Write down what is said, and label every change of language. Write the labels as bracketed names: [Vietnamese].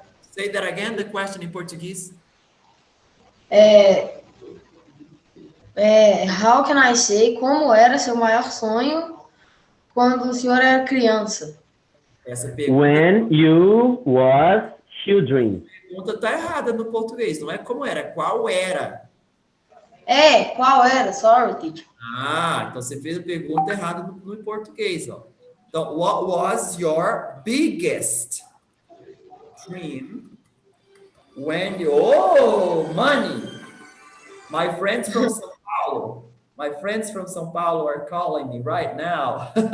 [English] Say that again, the question in Portuguese. How can I say [Portuguese] como era seu maior sonho quando o senhor era criança? Essa pergunta, [English] When you was children. [Portuguese] tá errada no português, não é como era, qual era? Qual era? [English] Sorry, teacher. [Portuguese] Ah, então você fez a pergunta errada no português, ó. [English] Então, what was your biggest dream when you... Oh, money! My friends from São Paulo. My friends from São Paulo are calling me right now.